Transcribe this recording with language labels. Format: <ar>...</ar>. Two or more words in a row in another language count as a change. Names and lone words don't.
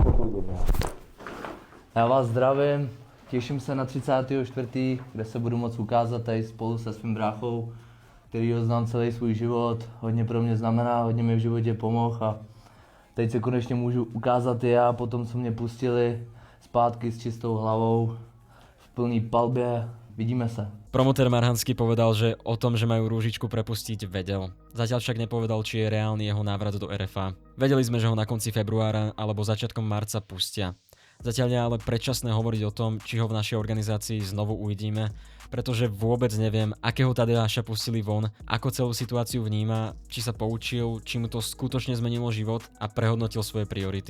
<cs>Já vás zdravím, těším se na 34., kde se budu moc ukázat tady spolu se svým bráchou, který ho znám celý svůj život, hodně pro mě znamená, hodně mi v životě pomohl a teď se konečně můžu ukázat i já, potom co mě pustili zpátky s čistou hlavou, v plný palbě, vidíme se.</cs> <sk>Promotér Marhansky povedal, že o tom, že majú Rúžičku prepustiť, vedel. Zatiaľ však nepovedal, či je reálny jeho návrat do RFA. Vedeli sme, že ho na konci februára alebo začiatkom marca pustia. Zatiaľ je ale predčasné hovoriť o tom, či ho v našej organizácii znovu uvidíme, pretože vôbec neviem, akého Tadeáša pustili von, ako celú situáciu vníma, či sa poučil, či mu to skutočne zmenilo život a prehodnotil svoje priority.</sk>